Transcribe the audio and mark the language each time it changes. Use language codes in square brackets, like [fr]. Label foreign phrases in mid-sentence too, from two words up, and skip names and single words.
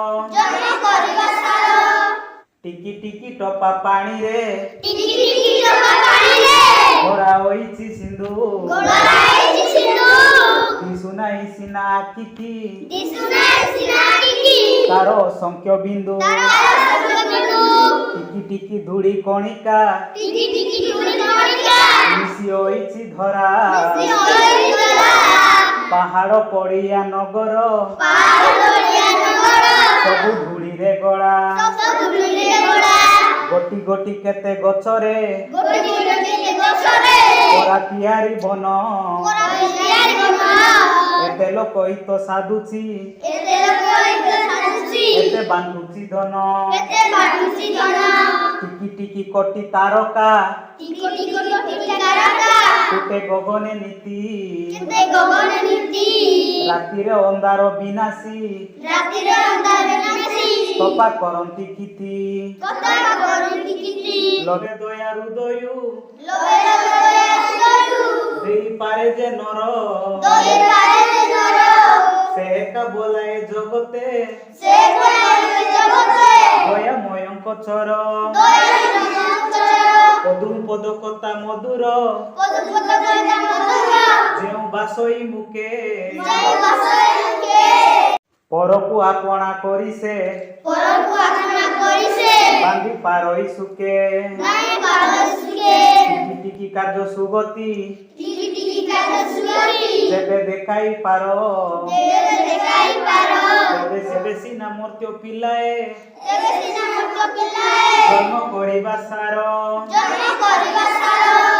[or] ଟିକି ଟିକି ଟୋପା ପାଣି ରେ ଘୋଡ଼ା ହୋଇଛି ସିନ୍ଧୁ। ଦିଶୁ ନାହିଁ ସିନା ଆଖିକି ତାରୋ ଅସଂଖ୍ୟ ବିନ୍ଦୁ। ଟିକି ଟିକି ଧୂଳି କଣିକା ମିଶି ହୋଇଛି ଧରା। ପାହାଡ଼ ପଡ଼ିଆ ନଗର ସବୁ ଧୂଳି ରେ ଗଢ଼ା। ଗୋଟି ଗୋଟି କେତେ ଗଛରେ ଓରା ତିଆରି ବଣ। ଏତେ ଲୋକ ହିତ ସାଧୁଛି ଏତେ ବାନ୍ଧୁଛି ଧନ। ଟିକି ଟିକି କୋଟି ତାରକା ତୁଟେ ଗଗନେ ନୀତି। ରାତିରେ ଅନ୍ଧାର ବିନାଶି ଟୋପା କରନ୍ତି ଖିତି। ଲଗେ ଦୟା ହୃଦୟୁ ଦେଇ ପାରେ ଯେ ନର। ସେ ଏକା ବୋଲାଏ ଜଗତେ ଦୟା ମୟଙ୍କ ଚର। ପଦ କଥା ମଧୁର ଯେଉଁ ବାସଇ ମୁକେ ପରକୁ ଆପଣା କରି ସେ ବାନ୍ଧି ପାରଇ ସୁଖେ। ଟିକି ଟିକି କାର୍ଯ୍ୟ ସୁଗତି ଯେବେ ଦେଖାଇ ପାରୋ ତେବେ ସେବେ ସିନା ମର୍ତ୍ତ୍ୟ ପିଲାଏ ଜନ୍ମ କରିବା ସାର।